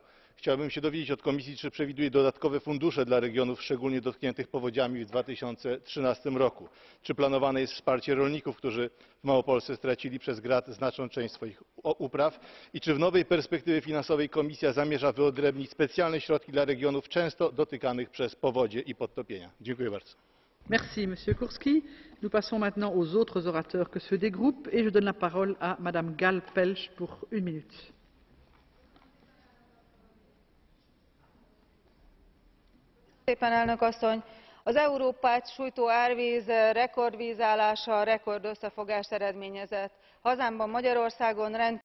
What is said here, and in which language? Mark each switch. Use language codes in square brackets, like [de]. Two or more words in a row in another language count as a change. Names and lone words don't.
[pl] Chciałbym się dowiedzieć od Komisji, czy przewiduje dodatkowe fundusze dla regionów szczególnie dotkniętych powodziami w 2013 roku. Czy planowane jest wsparcie rolników, którzy w Małopolsce stracili przez grad znaczną część swoich upraw i czy w nowej perspektywie finansowej Komisja zamierza wyodrębnić specjalne środki dla regionów często dotykanych przez powodzie i podtopienia? Dziękuję bardzo. [fr] Merci, Monsieur Kurski. Nous passons maintenant aux autres orateurs que ceux des groupes et je donne la parole à Madame Gál-Pelcz pour 1 minute. [hu] Elnök asszony! Az Európát sújtó árvíz rekordvízállása rekordösszefogást eredményezett. Hazámban, Magyarországon rendkívül